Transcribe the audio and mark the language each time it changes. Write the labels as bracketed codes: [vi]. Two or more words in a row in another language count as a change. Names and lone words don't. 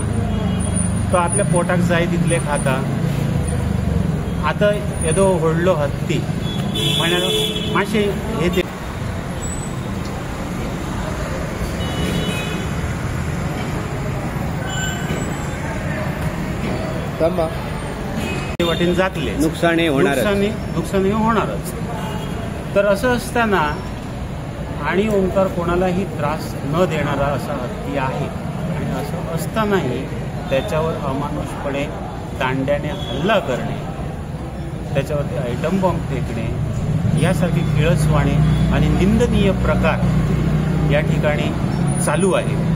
[kok] तो आपल्या पोटाक जाय तितले खाता. आतां येदो व्हडलो हत्ती म्हळ्यार मातशें हे वाटेन जातले, [mr] नुकसानही होणारच. तर असं असताना आणि ओंकार कोणालाही त्रास न देणारा असा हत्ती आहे आणि असं असतानाही त्याच्यावर अमानुषपणे दांड्याने हल्ला करणे, त्याच्यावरती [en] item bomb [mr] फेकणे यासारखे किळसवाणे आणि निंदनीय प्रकार या ठिकाणी चालू आहेत.